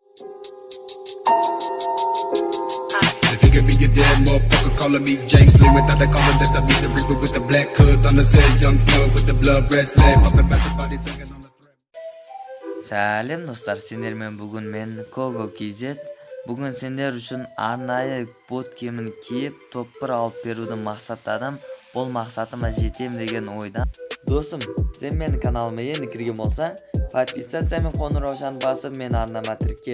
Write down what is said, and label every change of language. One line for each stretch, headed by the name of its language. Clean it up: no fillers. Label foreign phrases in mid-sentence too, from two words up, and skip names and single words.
English: If you give me a dead motherfucker calling me James Lee without the calling that I meet the reaper with the black hood on the set, young slug with the blood red slab, popping back the body singing on the thread.
Kazakh: Сәлем достар, сендермен бүгін мен KOGO KZ. Бүгін сендер үшін арнайы бот киімін киіп, топ-1 алып беруді мақсаттадым. Бұл мақсатыма жетем деген ойдан. Досым, сен менің каналыма енді кірген болса, подписаться мен қоңыраушаны басып, мен Арнама тіркел.